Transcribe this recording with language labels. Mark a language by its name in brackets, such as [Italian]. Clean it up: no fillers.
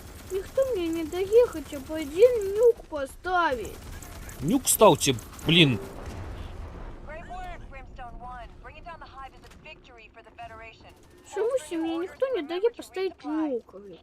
[Russian] Никто мне не дает хотя бы один нюк поставить. Нюк ставьте, блин. [English] Great work, Brimstone 1. Bringing down the hive is a victory for the Federation. [Russian] Почему мне никто не дает поставить нюк?